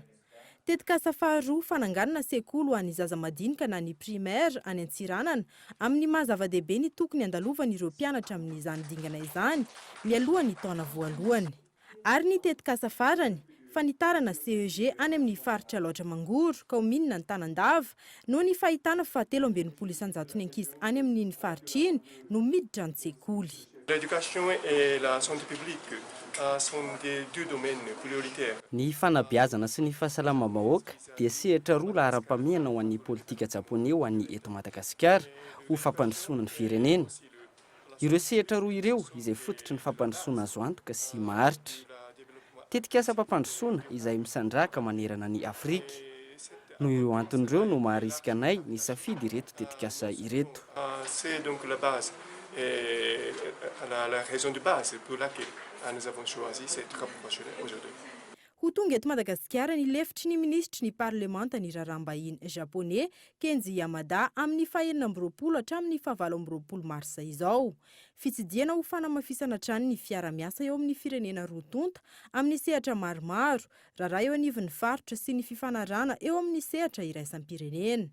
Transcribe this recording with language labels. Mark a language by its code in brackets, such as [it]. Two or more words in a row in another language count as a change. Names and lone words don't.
[mg] Tetikasa faharoa fananganana sekoly ho an'ny zaza madinika na ny primaire any Antsiranana amin'ny mahazava-dehibe ny tokony andalovan'ny ireo mpianatra amin'izany dingana izany mialohan'ny taona voalohany. Ary ny tetikasa farany fanitarana CEG any amin'ny faritra Loatra Mangoro, Kaominina, Antanandava no ny fahitana fa 3,700 ny ankizy any amin'ny faritra iny no miditra an-tsekoly. [fr] L'éducation et la santé publique sont des 2 domaines prioritaires. [mg] Ny fanabeazana sy ny fahasalamam-bahoaka dia sehatra roa laharam-pahamehana ho an'ny politika japonais ho an'ny eto Madagasikara ho fampandrosoana ny firenena. Ireo sehatra roa ireo izay fototry ny fampandrosoana azo antoka sy maharitra. Tetikasa fampandrosoana izay misandraka manerana ny Afrika. No io anton'ireo no maharisika anay ny safidy ireto tetikasa ireto. [fr] C'est donc la base, la raison de base pour laquelle nous avons choisi cette rapprochée aujourd'hui. [mg] Ho tonga eto Madagasikara ny lefitry ny ministry ny parlemanta ny raharaham-bahiny japonais Kenji Yamada amin'ny 20 hatramin'ny 29 marsa izao. Fitsidiana ho fanamafisana trany ny fiara-miasa eo amin'ny firenena roatonta amin'ny sehatra maromaro, raharaha eo anivon'ny faritra sy ny fifanarana eo amin'ny sehatra iraisam-pirenena.